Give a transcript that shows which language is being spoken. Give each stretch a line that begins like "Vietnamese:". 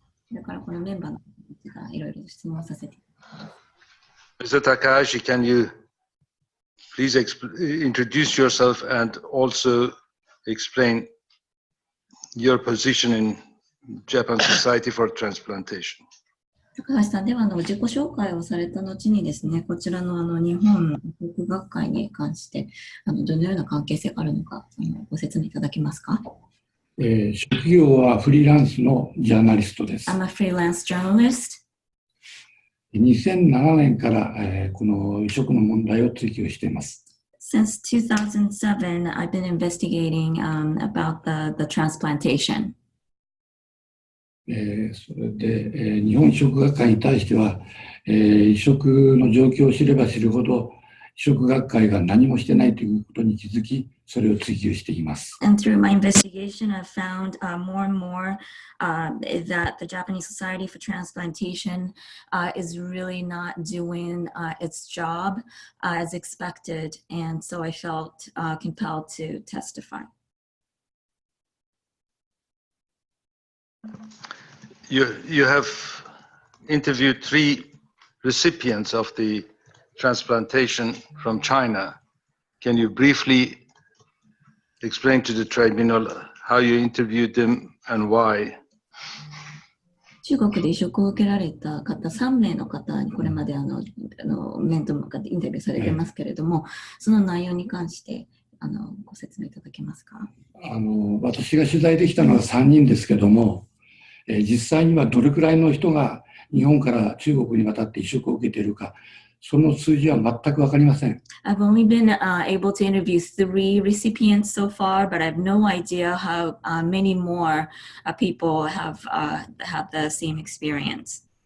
English: Mr. Takahashi, can you please introduce yourself and also explain your position in Japan Society for Transplantation?
Japanese: 高橋さんでは自己紹介をされた後にですね、こちらの日本航空学会に関してどのような関係性があるのかご説明いただけますか？職業はフリーランスのジャーナリストです。
English: I'm a freelance journalist.
Japanese: 2007年から、この移植の問題を追及しています。
English: Since 2007, I've been investigating about the transplantation.
Japanese: それで、日本移植学会に対しては、移植の状況を知れば知るほど移植学会が何もしてないということに気づき、それを追及しています。
English: And through my investigation, I've found more and more that the Japanese Society for Transplantation is really not doing its job as expected, and so I felt compelled to testify. You have interviewed 3 recipients of the transplantation from China. Can you briefly explain to the tribunal how you interviewed them and why?
Japanese: 中国で移植を受けられた方3名の方にこれまで面と向かってインタビューされてますけれども、その内容に関してご説明いただけますか？私が取材できたのは3人ですけども、実際にはどれくらいの人が日本から中国に渡って移植を受けているか、その数字は全く分かりません。
English: I've only been able to interview 3 recipients so far, but I have no idea how many more people have the same experience.